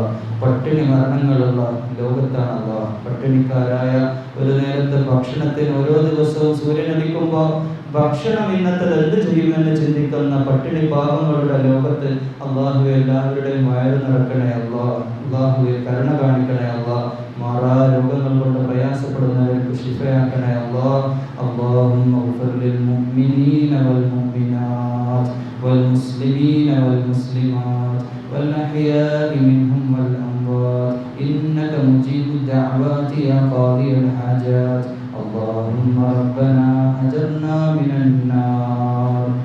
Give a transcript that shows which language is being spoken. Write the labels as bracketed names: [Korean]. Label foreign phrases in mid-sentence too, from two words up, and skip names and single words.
[Malayalam] പട്ടിണി മരണങ്ങളുള്ള ലോകത്താണ് അല്ലാഹ്. പട്ടിണിക്കാരായ, ഒരു നേരത്തെ ഭക്ഷണത്തിന് ഓരോ ദിവസവും സൂര്യൻ ഉദിക്കുമ്പോൾ ഭക്ഷണം ഇന്നത്തെ എന്ത് ചെയ്യുമെന്ന് ചിന്തിക്കുന്ന പട്ടിണി പാവങ്ങളുടെ ലോകത്ത് അള്ളാഹുവെ എല്ലാവരുടെയും വയറ് നിറക്കണേ അല്ലാഹ്. അള്ളാഹുവെ കരുണ കാണിക്കണേ അല്ലാഹ്. മാറാ രോഗങ്ങൾ കൊണ്ട് പ്രയാസപ്പെടുന്നവർക്ക് ശിഫയാക്കണേ അല്ലാഹ്. [Arabic] اللهم اغفر للمؤمنين والمؤمنات والمسلمين والمسلمات والأحياء منهم والأموات إنك مجيب الدعوات يا قاضي الحاجات. اللهم ربنا أجرنا من النار.